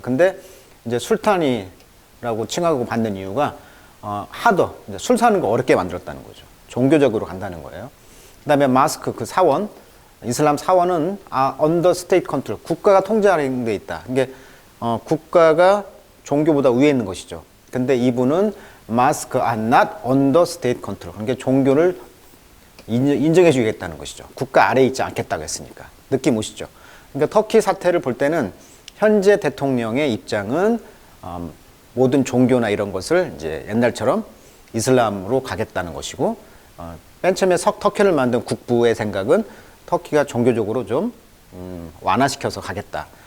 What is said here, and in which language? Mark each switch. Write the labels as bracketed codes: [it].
[ko] 근데 이제 술탄이라고 칭하고 받는 이유가 하더, 이제 술 사는 거 어렵게 만들었다는 거죠. 종교적으로 간다는 거예요. 그 다음에 마스크, 그 사원, 이슬람 사원은 [en] under state control, [ko] 국가가 통제하는 데 있다. 이게 국가가 종교보다 위에 있는 것이죠. 근데 이분은 [en] mosques are not under state control. [ko] 그러니까 종교를 인정해 주겠다는 것이죠. 국가 아래에 있지 않겠다고 했으니까. 느낌 오시죠? 그러니까 터키 사태를 볼 때는 현재 대통령의 입장은 모든 종교나 이런 것을 이제 옛날처럼 이슬람으로 가겠다는 것이고, 맨 처음에 터키를 만든 국부의 생각은 터키가 종교적으로 좀 완화시켜서 가겠다.